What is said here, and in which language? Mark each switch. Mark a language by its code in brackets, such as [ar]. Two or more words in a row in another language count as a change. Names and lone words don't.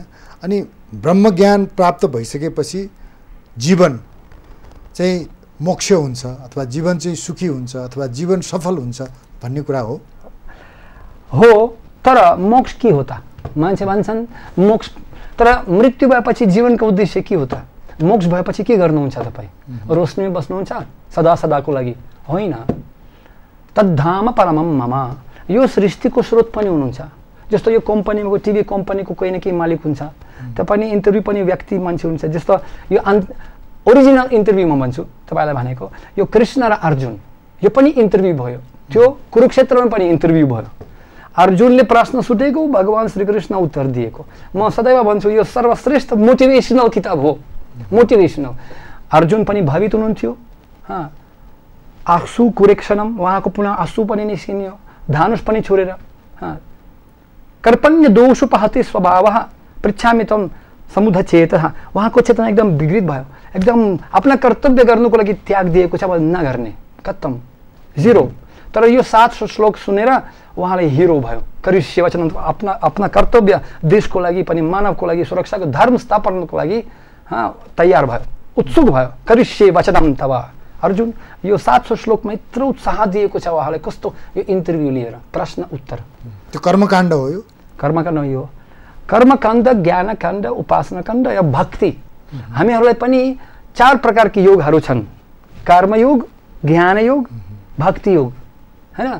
[ne] अनि ब्रह्मज्ञान प्राप्त भइसकेपछि जीवन चाहिँ मोक्ष हुन्छ अथवा जीवन चाहिँ सुखी हुन्छ अथवा जीवन सफल हुन्छ भन्ने कुरा हो। तर मोक्ष के हो त? मान्छे भन्छन् मोक्ष, तर मृत्यु भएपछि जीवनको उद्देश्य के हो त? मोक्ष भएपछि के गर्नुहुन्छ तपाईँ? रोशनीमा बस्नुहुन्छ सदा सदाको लागि? [sa] होइन। तद्धाम परमम मम, [ne] यो सृष्टिको स्रोत पनि हुनुहुन्छ। जस्तो यो कम्पनीको, टिभी कम्पनीको कोही न केही मालिक हुन्छ, त पनि इन्टरभ्यू पनि व्यक्ति मान्छे हुन्छ। जस्तो यो ओरिजिनल इन्टरभ्यू म भन्छु तपाईँलाई भनेको, यो कृष्ण र अर्जुन यो पनि इन्टरभ्यू भयो, त्यो कुरुक्षेत्रमा पनि इन्टरभ्यू भयो। अर्जुनले प्रश्न सुटेको, भगवान् श्रीकृष्ण उत्तर दिएको। म सदैव भन्छु यो सर्वश्रेष्ठ मोटिभेसनल किताब हो, मोटिभेसनल। अर्जुन पनि भयभीत हुनुहुन्थ्यो, आँसु कुरेक्षणम, उहाँको पुनः आँसु पनि निस्किन्यो, धानुष पनि छोडेर। [sa] कर्पण्य दोषोपहति स्वभावः पृच्छामि त्वं समुद्धचेतः, [ne] उहाँको चेतना एकदम विकृत भयो, एकदम आफ्ना कर्तव्य गर्नुको लागि त्याग दिएको छ, अब नगर्ने, खत्तम, जिरो। तर यो 7 श्लोक सुनेर उहाँले हिरो भयो, [sa] करिष्ये वचनं, [ne] आफ्ना कर्तव्य देशको लागि पनि, मानवको लागि, सुरक्षाको, धर्म स्थापनको लागि तयार भयो, उत्सुक भयो। [sa] करिष्ये वचनं तव अर्जुन, [ne] यो 700 श्लोकमा यत्रो उत्साह दिएको छ उहाँले, कस्तो यो इन्टरभ्यू लिएर प्रश्न उत्तर। त्यो कर्मकाण्ड हो, यो कर्मकाण्ड हो। कर्मकाण्ड, ज्ञानकाण्ड, उपासनाकाण्ड या भक्ति। हामीहरूलाई पनि 4 प्रकारका योगहरू छन्, कर्मयोग, ज्ञानयोग, भक्ति योग, हैन?